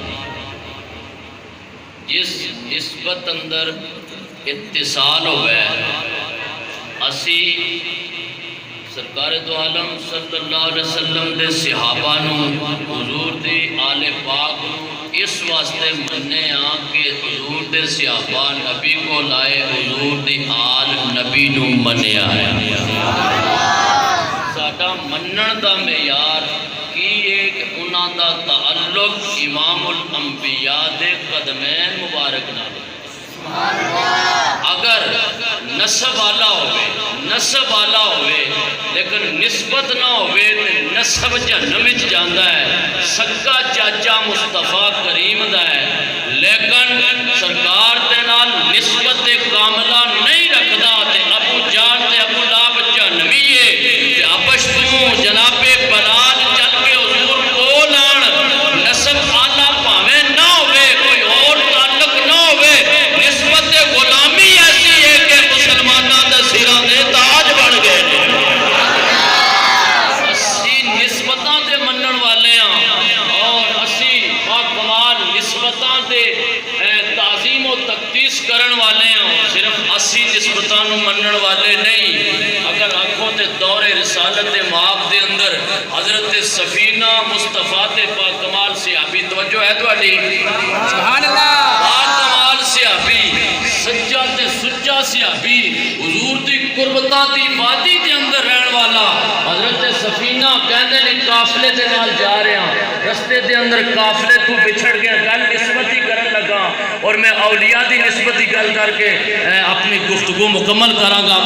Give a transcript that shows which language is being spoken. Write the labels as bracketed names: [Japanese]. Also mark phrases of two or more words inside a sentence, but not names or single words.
[Punjabi] جس نسبت اندر اتصال ہوئے اسی سرکار دو عالم [Arabic] صلی اللہ علیہ وسلم [Punjabi] دے صحابہ نو حضور دی آل پاک نو اس واسطے مننے ہاں کہ حضور دے صحابہ نبی کو لائے، حضور دی آل نبی نو منیا ہے۔ ساڈا منن دا معیار کی ایک انہاں دا تعلق امام الانبیاء دے قدمین مبارک نال۔ اگر نسب والا ہوئے لیکن نسبت نہ ہوئے تو نسب جہنم وچ جاندا ہے۔ سکا چاچا مصطفیٰ کریم دا ہے لیکن سرکار دے نال نسبت کاملہ نہیں رکھدا تے ابو جان تے ابو لہب جہنمی ہے تے آپس تو جناب بلال چل کے حضور کول آن، نسب آلہ پاویں نہ ہوئے، کوئی اور تعلق نہ ہوئے، نسبت غلامی ایسی ہے کہ مسلمانوں دے سراں دے تاج بن گئے۔ اسی نسبتاں دے منن والے ہاں اور اسی باکمال نسبتاں دے تعظیم و تقدیس کرن والے ہاں، صرف اسی نسبتاں نو منن والے نہیں۔ اگر آنکھوں تے دور رسالت مآب دے اندر حضرت سفینہ مصطفیٰ تے باکمال صحابی، توجہ ہے تہاڈی؟ [Arabic] سبحان اللہ۔ [Punjabi] باکمال صحابی، سچا تے سچا صحابی، حضور دی قربتاں دی وادی دے اندر رہن والا حضرت سفینہ کہندے نے قافلے دے نال جا رہے ہیں، رستے دے اندر قافلے تو بچھڑ گیا، گل نسبت ہی کرن لگا اور میں اولیاء دی نسبت ہی گل کر کے اپنی گفتگو مکمل کراں گا۔